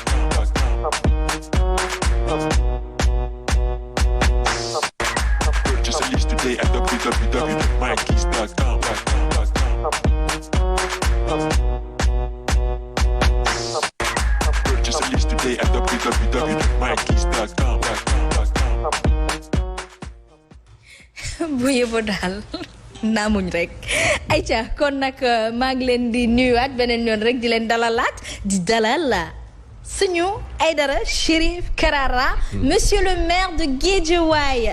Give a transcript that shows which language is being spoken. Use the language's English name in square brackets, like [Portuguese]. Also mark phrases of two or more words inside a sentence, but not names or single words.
[English] Purchase a list today at www.mikeys.com. Purchase a list today at www.mikeys.com. [Wolof] bu yëboo daal naamuñ rek ayca kon nag maa ngi leen di nuyuwaat beneen yoon rek di leen dalalaat di dalal suñu Aïdara Chérif Karara [French] monsieur le maire de Guédiawaye.